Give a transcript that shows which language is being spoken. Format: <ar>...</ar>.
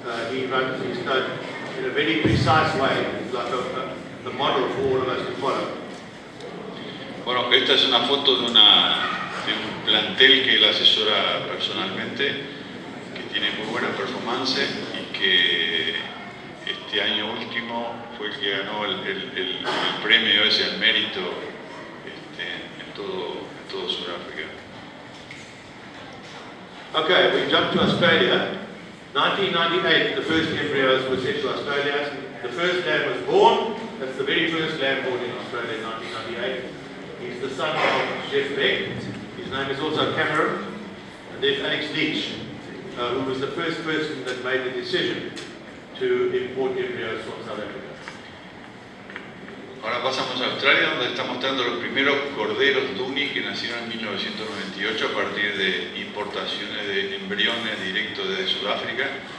<en>He runs his stud in a very precise way. It's like a model for all of us to follow.</en> <es>Bueno, esta es una foto de un plantel que él asesora personalmente, que tiene muy buena performance y que este año último fue el que ganó el premio ese al mérito en todo Sudáfrica.</es> <en>Okay, we jump to Australia. 1998, the first embryos were sent to Australia. The first lamb was born. That's the very first lamb born in Australia in 1998. He's the son of Jeff Beck. His name is also Cameron. And there's Alex Leach, who was the first person that made the decision to import embryos from South Africa.</en> <es>Ahora pasamos a Australia, donde está mostrando los primeros corderos Dohne que nacieron en 1998 a partir de importaciones de embriones directos desde Sudáfrica.</es>